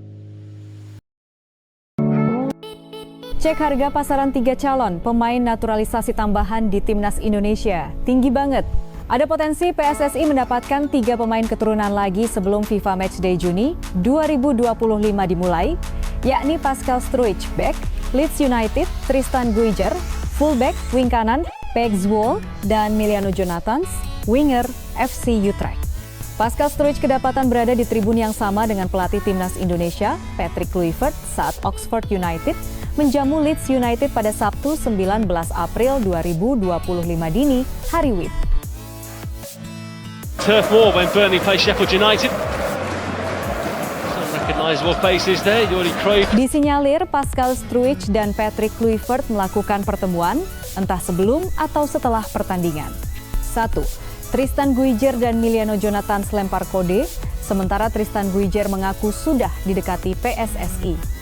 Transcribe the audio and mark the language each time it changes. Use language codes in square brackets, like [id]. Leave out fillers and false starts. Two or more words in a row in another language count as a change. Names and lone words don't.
[id] Cek harga pasaran 3 calon pemain naturalisasi tambahan di timnas Indonesia. Tinggi banget. Ada potensi PSSI mendapatkan 3 pemain keturunan lagi sebelum FIFA Matchday Juni 2025 dimulai, yakni Pascal Struijk, back, Leeds United, Tristan Guijer, fullback, wing kanan, Pek Zwolle, dan Miliano Jonathans, winger FC Utrecht. Pascal Struijk kedapatan berada di tribun yang sama dengan pelatih timnas Indonesia, Patrick Kluivert, saat Oxford United menjamu Leeds United pada Sabtu 19 April 2025 dini, hari WIB. [en] Turf war when Burnley play Sheffield United. Some recognizable faces there. Jordi Cruyff. [id] Disinyalir Pascal Struijk dan Patrick Kluivert melakukan pertemuan entah sebelum atau setelah pertandingan. 1. Tristan Guijer dan Miliano Jonathans lempar kode, sementara Tristan Guijer mengaku sudah didekati PSSI.